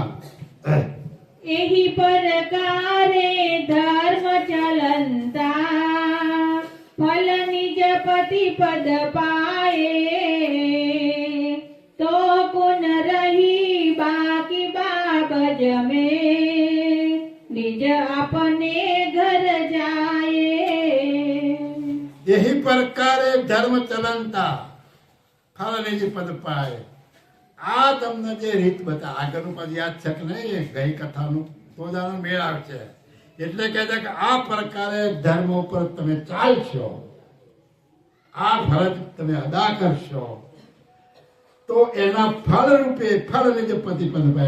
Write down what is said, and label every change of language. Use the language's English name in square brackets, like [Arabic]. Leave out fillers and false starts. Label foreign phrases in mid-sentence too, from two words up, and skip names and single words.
[Hindi] एही परकारे धर्म चलंता फल निज पति पद पाये तो कुन रही बाकी बाबज में निज आपने घर जाये. यही प्रकारे धर्म चलनता फल निज पद पाए. [Gujarati] આ તમને જે રીત બતા આગળનું પદ યાદ છે કે નહીં? ગઈ કથાનું તો જાણો મેળ આવશે. એટલે કહે છે કે આ પ્રકારે ધર્મ ઉપર તમે ચાલશો, આ ફરજ તમે અદા કરશો તો એના ફળ રૂપે ફળ નિજ પતિ પદ પાય.